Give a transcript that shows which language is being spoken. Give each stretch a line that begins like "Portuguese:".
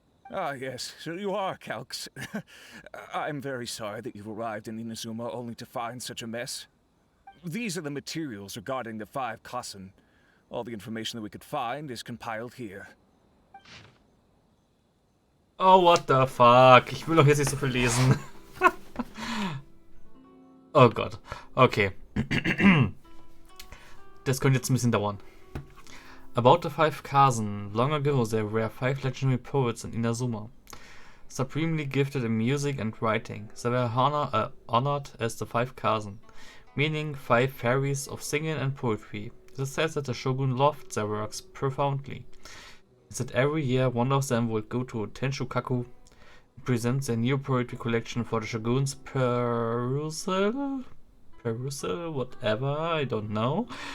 English: Ah, yes, so you are Calx. I'm very sorry that you've arrived in Inazuma only to find such a mess. These are the materials regarding the 5 Kassen. All the information that we could find is compiled here. Oh, what the fuck?
German: Ich will doch jetzt nicht so viel lesen. Oh Gott. Okay. Das könnte jetzt ein bisschen dauern.
English: About the 5 Kazen. Long ago there were 5 legendary poets in Inazuma. Supremely gifted in music and writing. They were honored as the 5 Kazen, meaning 5 fairies of singing and poetry. It is said that the shogun loved their works profoundly. That every year one of them would go to Tenshukaku and present their new poetry collection for the shogun's perusal, whatever, I don't know.